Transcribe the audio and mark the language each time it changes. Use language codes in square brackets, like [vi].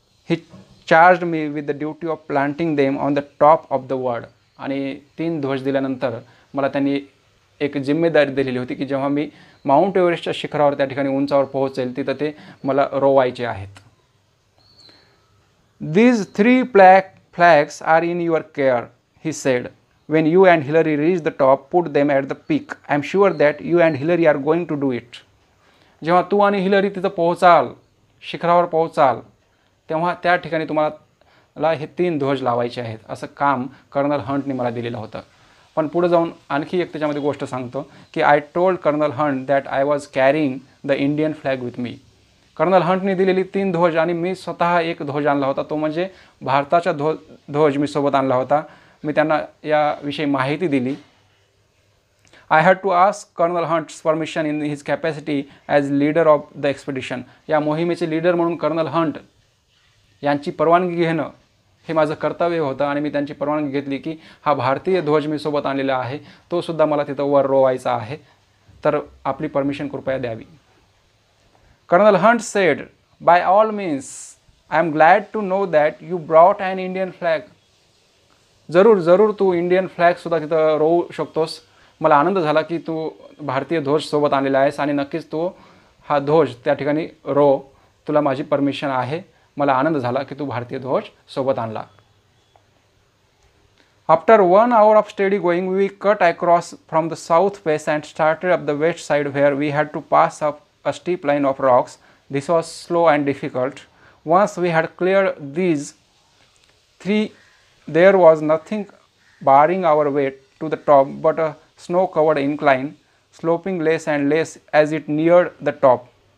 [en] He charge me with the duty of planting them on the top of the world. [mr] आणि 3 ध्वज दिल्यानंतर मला त्यांनी एक जिम्मेदारी दिलेली होती की जेव्हा मी माउंट एव्हरेस्टच्या शिखरावर त्या ठिकाणी उंचावर पोहोचेल तिथं ते मला रोवायचे आहेत. [en] These 3 flags are in your care, he said. When you and Hillary reach the top, put them at the peak. I am sure that you and Hillary are going to do it. [mr] जेव्हा तू आणि Hillary तिथं पोहोचाल, शिखरावर पोहोचाल, तेव्हा त्या ठिकाणी तुम्हाला हे 3 ध्वज लावायचे आहेत असं काम कर्नल हंटने मला दिलेलं होतं. पण पुढे जाऊन आणखी एक त्याच्यामध्ये गोष्ट सांगतो की [en] I told Colonel Hunt that I was carrying the Indian flag with me. [mr] Colonel हंटने दिलेली 3 ध्वज आणि मी स्वतः एक ध्वज आणला होता, तो म्हणजे भारताचा ध्वज मी सोबत आणला होता. मी त्यांना याविषयी माहिती दिली. [en] I had to ask Colonel Hunt's permission in his capacity as leader of the expedition. [mr] या मोहिमेचे लीडर म्हणून कर्नल हंट यांची परवानगी घेणं हे माझं कर्तव्य होतं आणि मी त्यांची परवानगी घेतली की हा भारतीय ध्वज मी सोबत आणलेला आहे, तो सुद्धा मला तिथं वर रोवायचा आहे, तर आपली परमिशन कृपया द्यावी. [en] Colonel Hunt said, "By all means, I am glad to know that you brought an Indian flag." [mr] जरूर तू इंडियन फ्लॅगसुद्धा तिथं रोवू शकतोस. मला आनंद झाला की तू भारतीय ध्वज सोबत आणलेला आहेस आणि नक्कीच तू हा ध्वज त्या ठिकाणी रोव. तुला माझी परमिशन आहे. मला आनंद झाला की तू भारतीय ध्वज सोबत आणला. [en] After 1 hour of steady going, we cut across from the south face and started up the west side where we had to pass up a steep line of rocks. This was slow and difficult. Once we had cleared these three, there was nothing barring our way to the top but a snow-covered incline, sloping less and less as it neared the top.